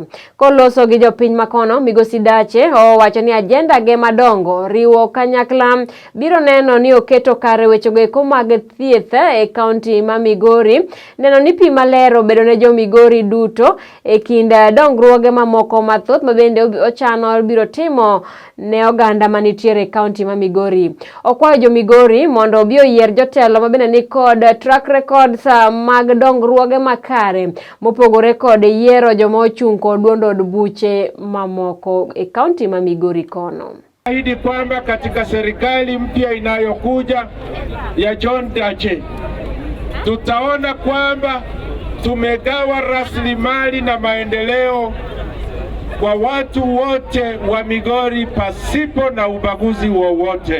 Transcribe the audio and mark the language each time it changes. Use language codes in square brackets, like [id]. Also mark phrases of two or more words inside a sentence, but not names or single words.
[luo] Koloso gi jopiny makono, Migosi Dache owacho ni agenda ge madongo riwo kanyakla biro neno ni oketo kare wechego eko mag thieth e kaunti ma Migori, neno ni pi maler obedo ne jo Migori duto e kinda dongruoge mamoko mathoth mabende ochano biro timo ne oganda manitiere e kaunti ma Migori. Okwayo jo Migori mondo obi oyier jotelo mabende ni kod [en] track records [luo] mag dongruoge makare mopogore kod yiero joma ochung' kod duond od buche mamoko e kaunti ma Migori kono. [sw] Ahidi kwamba katika serikali mpya inayokuja ya John Dache tutaona kwamba tumegawa rasilimali na maendeleo kwa watu wote wa Migori pasipo na ubaguzi wowote.